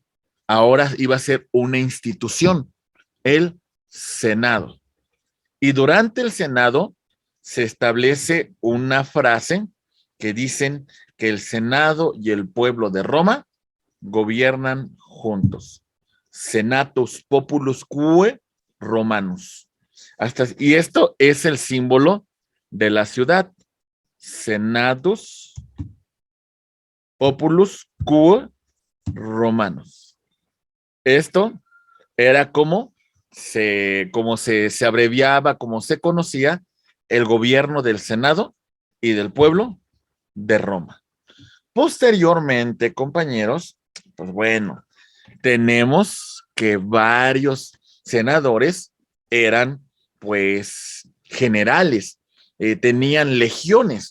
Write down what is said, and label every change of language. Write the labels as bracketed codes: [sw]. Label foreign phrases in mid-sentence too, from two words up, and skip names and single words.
[es] Ahora iba a ser una institución, el Senado. Y durante el Senado se establece una frase que dicen que el Senado y el pueblo de Roma gobiernan juntos. [la] Senatus populus quae Romanus. [es] Y esto es el símbolo de la ciudad. [la] Senatus populus quae Romanus. [es] Esto era como se abreviaba, como se conocía el gobierno del Senado y del pueblo de Roma. Posteriormente, compañeros, pues bueno, tenemos que varios senadores eran pues generales, tenían legiones.